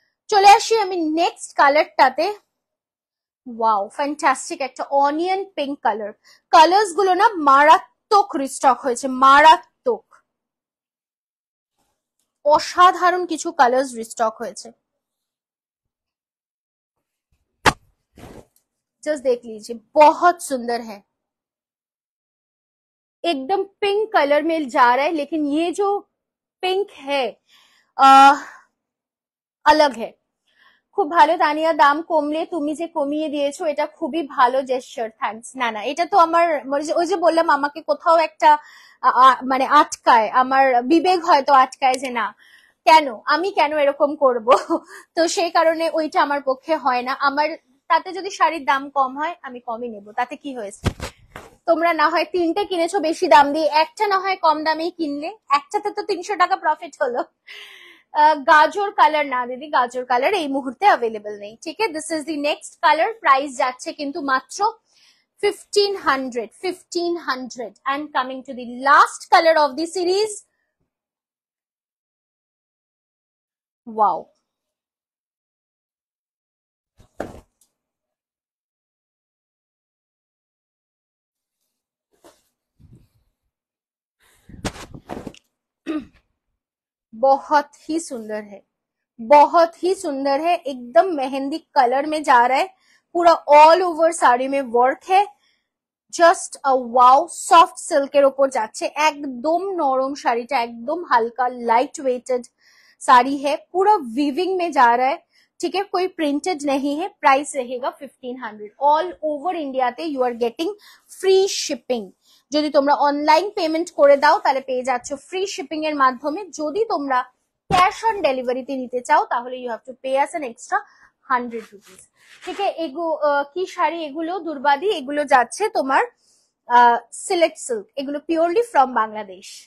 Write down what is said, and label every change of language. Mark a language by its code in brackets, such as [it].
[bn] চলে আসি আমি নেক্সট কালারটাতে। ওয়াও, ফ্যান্টাস্টিক একটা অনিয়ন পিঙ্ক কালার। কালার্স গুলো না মারাত্মক রিস্টক হয়েছে, মারাত্মক অসাধারণ কিছু কালার্স রিস্টক হয়েছে। [hi] जस्ट देख लीजिए, बहुत सुंदर है, एकदम पिंक कलर में जा रहा है, लेकिन ये जो पिंक है अलग है। [bn] খুব ভালো তানিয়া, দাম কমলে তুমি যে কমিয়ে দিয়েছো এটা খুবই ভালো জেস্চার, থ্যাঙ্কস। না না, এটা তো আমার ওই যে বললাম আমাকে কোথাও একটা মানে আটকায়, আমার বিবেক হয়তো আটকায় যে না কেন আমি কেন এরকম করব তো সেই কারণে ওইটা আমার পক্ষে হয় না। আমার তাতে যদি শাড়ির দাম কম হয় আমি কমই নেব, তাতে কি হয়েছে? তোমরা না হয় তিনটে কিনেছো বেশি দাম দিয়ে, একটা না হয় কম দামেই কিনলে, একটাতে তো 300 টাকা প্রফিট হলো। গাজর কালার না দিদি, গাজর কালার এই মুহূর্তে অ্যাভেলেবল নেই, ঠিক আছে? This is the next colour, price যাচ্ছে কিন্তু মাত্র 1500 [en] and coming to the last color of the series. [hi] Wow, बहुत ही सुंदर है, बहुत ही सुंदर है, एकदम मेहंदी कलर में जा रहा है, पूरा ऑल ओवर साड़ी में वर्क है, জাস্ট ওয়াও। [bn] সফট সিল্কের ওপর যাচ্ছে, একদম নরম শাড়িটা, একদম হালকা [hi] लाइट वेटेड साड़ी है, पूरा वीविंग में जा रहा है, ठीक है? कोई प्रिंटेड नहीं है। प्राइस रहेगा 1500 all over इंडियाते। [en] You are getting free shipping. [bn] যদি তোমরা অনলাইন পেমেন্ট করে দাও তাহলে পেয়ে যাচ্ছ ফ্রি শিপিং এর মাধ্যমে। যদি তোমরা ক্যাশ অন ডেলিভারিতে নিতে চাও তাহলে [en] you have to pay us an extra 100 rupees, [bn] ঠিক আছে? কি শাড়ি এগুলো দুর্বাদি, এগুলো যাচ্ছে তোমার সিলেক্ট সিল্ক, এগুলো পিওরলি ফ্রম বাংলাদেশ।